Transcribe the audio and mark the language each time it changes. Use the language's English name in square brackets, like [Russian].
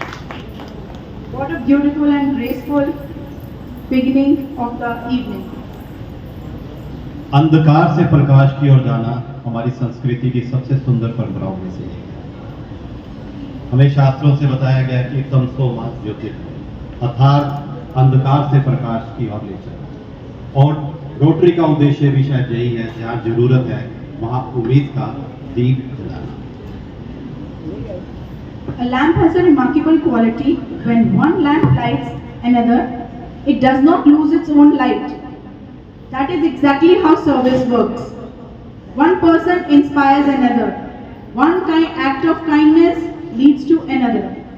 [English] What a beautiful and graceful beginning of the evening. [Hindi] अंधकार से प्रकाश की ओर जाना हमारी संस्कृति की सबसे सुंदर परंपराओं में से एक है। हमें शास्त्रों से बताया गया कि तमसो मा ज्योतिर्गमय अर्थात अंधकार से प्रकाश की ओर ले चलना। और रोटरी का उद्देश्य भी शायद यही है, जहाँ जरूरत है वहाँ उम्मीद का दीप जलाना। [English] A lamp has a remarkable quality. When one lamp lights another, it does not lose its own light. That is exactly how service works. One person inspires another. One act of kindness leads to another.